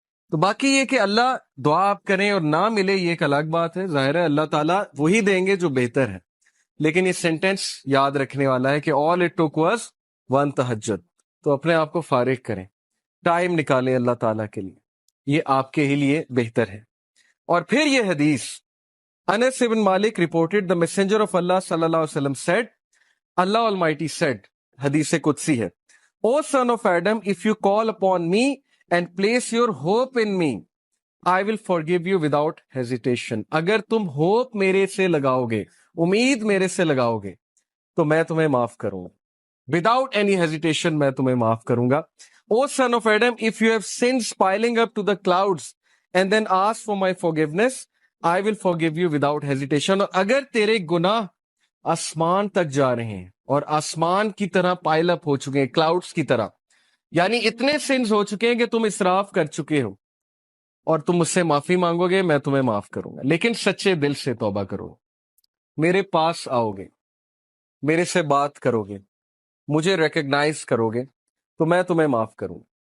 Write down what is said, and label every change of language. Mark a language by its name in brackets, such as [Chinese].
[Urdu] تو باقی یہ کہ اللہ دعا آپ کریں اور نہ ملے یہ ایک الگ بات ہے، ظاہر ہے اللہ تعالیٰ وہی دیں گے جو بہتر ہے. لیکن یہ سینٹینس یاد رکھنے والا ہے کہ [English] all it took was one [Urdu] تہجد. تو اپنے آپ کو فارغ کریں، ٹائم نکالیں اللہ تعالیٰ کے لیے، یہ آپ کے ہی لیے بہتر ہے. اور پھر یہ حدیث انس بن مالک [English] reported the messenger of Allah صلی اللہ علیہ وسلم said، Allah Almighty said، [Urdu] حدیث قدسی ہے، [English] O son of Adam, if you call upon me and place your hope in me, I will forgive you without hesitation. [Urdu] اگر تم ہوپ میرے سے لگاؤ گے، امید میرے سے لگاؤ گے، تو میں تمہیں معاف کروں گا. [English] Without any hesitation [Urdu] میں تمہیں معاف کروں گا. [English] O son of Adam, if you have sins piling up to the clouds and then ask for my forgiveness, I will forgive you without hesitation. [Urdu] اور اگر تیرے گناہ آسمان تک جا رہے ہیں اور آسمان کی طرح پائل اپ ہو چکے ہیں، کلاؤڈز کی طرح، یعنی اتنے سنز ہو چکے ہیں کہ تم اسراف کر چکے ہو، اور تم مجھ سے معافی مانگو گے، میں تمہیں معاف کروں گا. لیکن سچے دل سے توبہ کرو، میرے پاس آؤ گے، میرے سے بات کرو گے، مجھے ریکگنائز کرو گے، تو میں تمہیں معاف کروں.